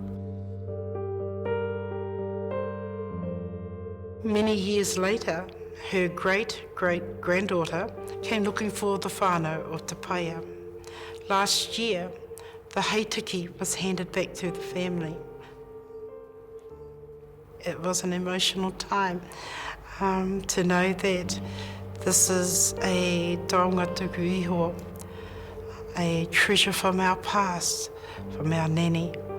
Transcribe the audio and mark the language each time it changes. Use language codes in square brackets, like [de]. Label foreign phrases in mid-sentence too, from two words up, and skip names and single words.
[en] Many years later, her great-great-granddaughter came looking for the whānau of Te Paea. Last year, the heitiki was handed back to the family. It was an emotional time to know that this is a [mi] taonga tuku iho, [en] a treasure from our past, from our nene.